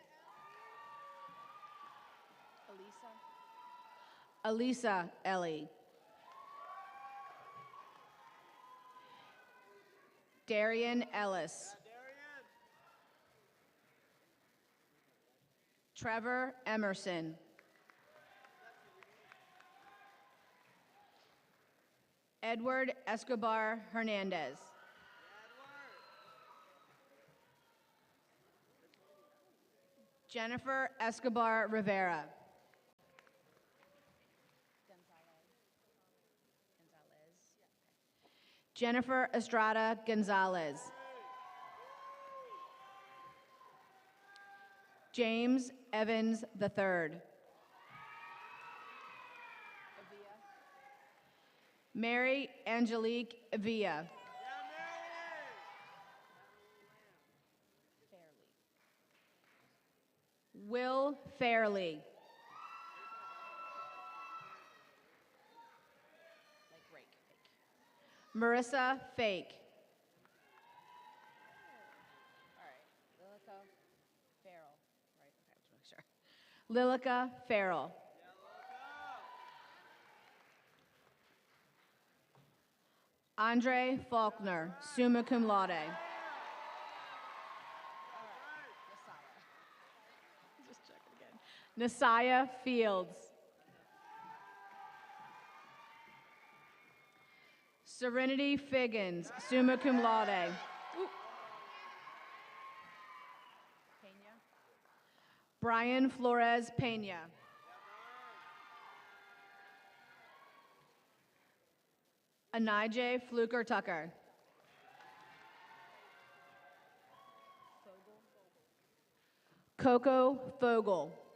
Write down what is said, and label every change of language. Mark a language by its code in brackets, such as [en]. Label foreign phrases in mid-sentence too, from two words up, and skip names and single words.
[en] Alisa Ellie. Darian Ellis. Trevor Emerson. Edward Escobar Hernandez. Jennifer Escobar Rivera. Jennifer Estrada Gonzalez. James Evans III. Mary Angelique Avia. Will Fairley. Marissa Fake. Lilica Farrell. Andre Faulkner, [la] summa cum laude. [en] Nasiah Fields. Serenity Figgins, [la] summa cum laude. [en] Brian Flores Pena. Anijay Fluker Tucker. Coco Fogel.